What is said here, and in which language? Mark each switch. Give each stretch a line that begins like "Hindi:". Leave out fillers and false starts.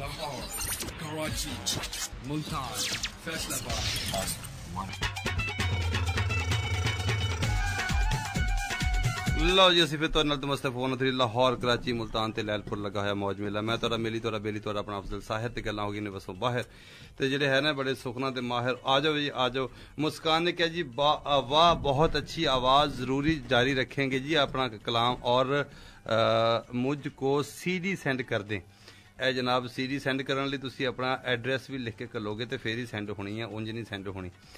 English: Lahore, Karachi, Multan, Faisalabad.
Punjabi: ਲਓ ਜੀ, ਅਸੀਂ ਫਿਰ ਤੁਹਾਡੇ ਨਾਲ ਤਮਸਤੇ ਫੋਨ ਤੇ ਲਾਹੌਰ, ਕਰਾਚੀ, ਮੁਲਤਾਨ ਤੇ ਲੈਲਪੁਰ ਲੱਗਾ ਹੋਇਆ ਮੌਜ ਮੇਲਾ। ਮੈਂ ਤੁਹਾਡਾ ਮੇਲੀ, ਤੁਹਾਡਾ ਬੇਲੀ, ਤੁਹਾਡਾ ਆਪਣਾ ਅਫਜ਼ਲ ਸਾਹਿਰ ਤੇ ਗੱਲਾਂ ਹੋ ਗਈਆਂ ਨੇ ਬਸੋਂ ਬਾਹਰ। ਤੇ ਜਿਹੜੇ ਹੈ ਨਾ ਬੜੇ ਸੁਖਨਾ ਦੇ ਮਾਹਿਰ, ਆ ਜਾਓ ਜੀ ਆ ਜਾਓ। ਮੁਸਕਾਨ ਨੇ ਕਿਹਾ ਜੀ
Hindi: वाह बहुत अच्छी आवाज, जरूरी जारी रखेंगे जी अपना कलाम और मुझको CD सेंड कर दें।
Punjabi: ਇਹ ਜਨਾਬ CD ਸੈਂਡ ਕਰਨ ਲਈ ਤੁਸੀਂ ਆਪਣਾ ਐਡਰੈਸ ਵੀ ਲਿਖ ਕੇ ਘੱਲੋਗੇ ਤੇ ਫੇਰ ਹੀ ਸੈਂਡ ਹੋਣੀ ਹੈ, ਉਂਝ ਨਹੀਂ ਸੈਂਡ ਹੋਣੀ।